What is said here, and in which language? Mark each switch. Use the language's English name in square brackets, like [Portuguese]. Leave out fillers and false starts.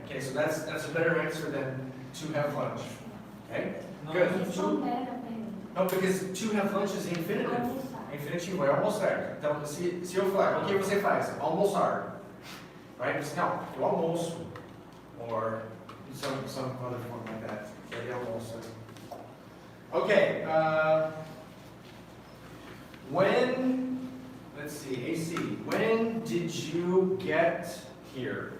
[English] Okay, so that's a better answer than to have lunch. Okay, good. Não, because to have lunch is infinitive. [Portuguese] É infinitivo, é almoçar. Então, se eu falar, o que você faz? Almoçar. Right? Não, eu almoço. [English] Or some other form like that. [Portuguese] Ele almoça. Okay. [English] When, let's see, AC. When did you get here?